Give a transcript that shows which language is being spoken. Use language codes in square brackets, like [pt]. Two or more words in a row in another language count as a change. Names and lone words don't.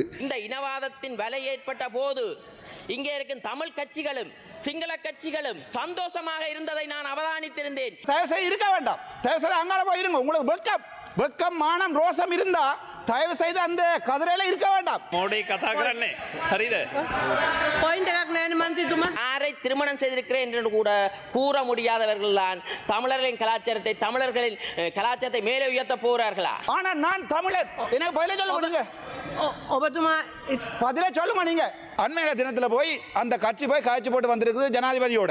[ta] இந்த இனவாதத்தின் விலை ஏற்பட்ட போது இங்கே இருக்கும் தமிழ் கட்சிகளும் சிங்கள கட்சிகளும் சந்தோஷமாக இருந்ததை நான் அவதானித்திருந்தேன். தயவு செய்து இருக்க வேண்டாம். தயவு செய்து அங்கால போயிருங்க. உங்களுக்கு வெக்கம் மானம் ரோசம் இருந்தா தயவு செய்து அந்த கதிரையில இருக்க வேண்டாம். [si] මෝඩි කතා කරන්නේ හරිද? பாயிண்ட் එකක් නෑනේ මන්ත්‍රීතුමා. [ta] யாரை திருமணம் செய்திருக்கிறேன் என்று கூட கூற முடியாதவர்கள் தான் தமிழர்களின் கலாச்சாரத்தை தமிழர்களின் கலாச்சாரத்தை மேலே உயர்த்த போறார்களா? ஆனா நான் தமிழர். எனக்கு பதிலே சொல்ல முடியுங்க. [si] ඔබතුමා [ta] பதிலே சொல்லுங்க நீங்க. அண்மையில தினத்தில் போய் அந்த கட்சி போய் காய்ச்சி போட்டு வந்திருக்குது ஜனாதிபதியோட.